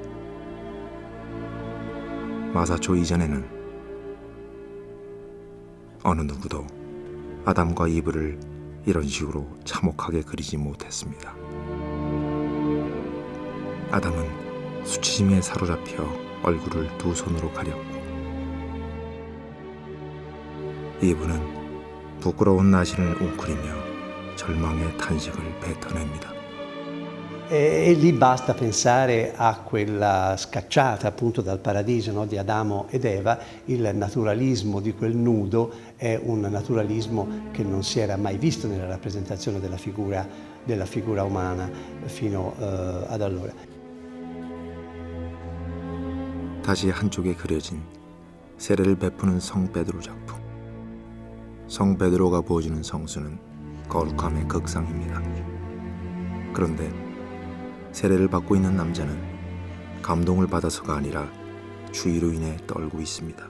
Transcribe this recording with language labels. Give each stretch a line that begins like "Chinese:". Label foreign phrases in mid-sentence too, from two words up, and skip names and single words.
Korean: 마사초 이전에는 어느 누구도 아담과 이브를 이런 식으로 참혹하게 그리지 못했습니다. 아담은 수치심에 사로잡혀 얼굴을 두 손으로 가렸고 이브는 부끄러운 나신을 웅크리며 절망의 탄식을 뱉어냅니다.
Italian: E lì basta pensare a quella scacciata appunto dal paradiso, no, di Adamo ed Eva. Il naturalismo di quel nudo è un naturalismo che non si era mai visto nella rappresentazione della figura umana fino ad allora.
Korean: 다시 한쪽에 그려진 세례를 베푸는 성 베드로 작품. 성 베드로가 보여주는 성수는 거룩함의 극상입니다. 그런데 세례를 받고 있는 남자는 감동을 받아서가 아니라 추위로 인해 떨고 있습니다.